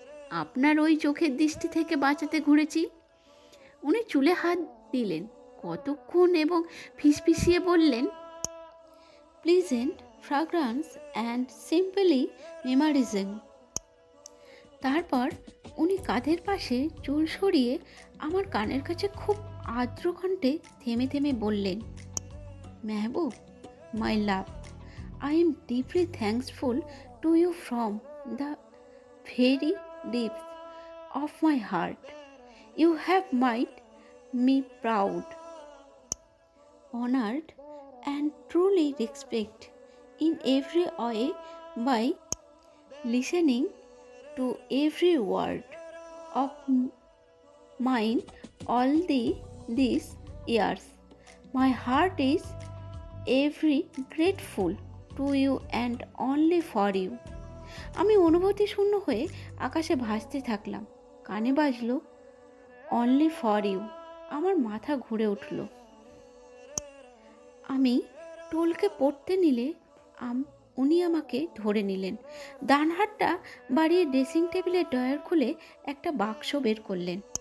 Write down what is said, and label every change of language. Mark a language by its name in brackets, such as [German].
[Bangla] আপনার ওই চোখের দৃষ্টি থেকে বাঁচাতে ঘুরেছি। উনি চুলে হাত দিলেন কতক্ষণ এবং ফিসফিসিয়ে বললেন, [English] Pleasant fragrance and simply mesmerising. [Bangla] তারপর উনি কাঁধের পাশে চুল সরিয়ে আমার কানের কাছে খুব আর্দ্র কণ্ঠে থেমে থেমে বললেন, Mehboob, [English] my love. I am deeply thankful to you from the very depths of my heart. You have made me proud, honored, and truly respected in every way by listening to every word of mine all these years. My heart is every grateful to you and only for you. [Bangla] আমি অনুভূতি শূন্য হয়ে আকাশে ভাসতে থাকলাম। কানে বাজলো [English] Only for you. [Bangla] আমার মাথা ঘুরে উঠল। আমি টোলকে পড়তে নিলে উনি আমাকে ধরে নিলেন। ডান হাতটা বাড়িয়ে ড্রেসিং টেবিলের ড্রয়ার খুলে একটা বাক্স বের করলেন।